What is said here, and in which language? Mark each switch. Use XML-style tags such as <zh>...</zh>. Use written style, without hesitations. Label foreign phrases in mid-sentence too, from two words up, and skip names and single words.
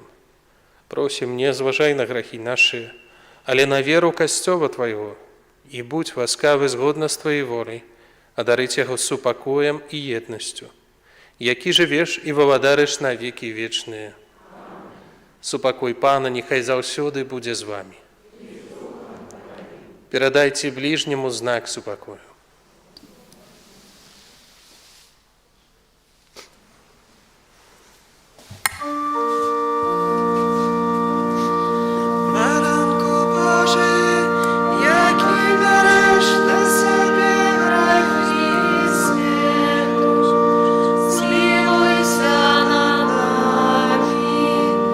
<be>Просім, не зважай на грахі нашыя, але на веру Касцёла Твайго, і будь ласкавы згодна з Тваёй воляй, адарыць яго супакоем і еднасцю, які жывеш і валадарыш на векі вечныя. Супакой Пана няхай заўсёды будзе з вамі. Перадайце бліжняму знак супакою.</be> <pl>Baranku Boży, jaki bierzesz na sobie grzechy światu, zmiłuj się nad nami.</pl>